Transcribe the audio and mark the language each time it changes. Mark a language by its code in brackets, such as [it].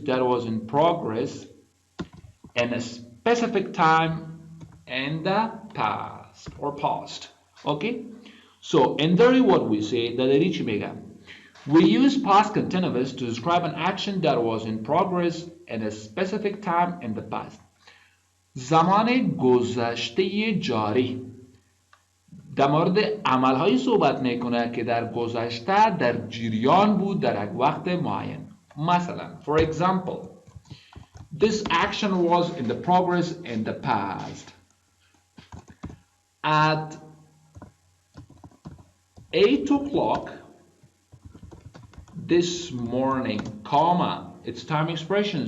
[en] That was in progress in a specific time in the past or past. Okay, so in theory what we say that we use past continuous to describe an action that was in progress in a specific time in the past. [fa] زمان گذشته جاری در مورد عملهایی صحبت میکنه که در گذشته در جریان بود در یک وقت معین. مثلا [en] for example, this action was in the progress in the past. At 8 o'clock this morning, comma, it's time expression.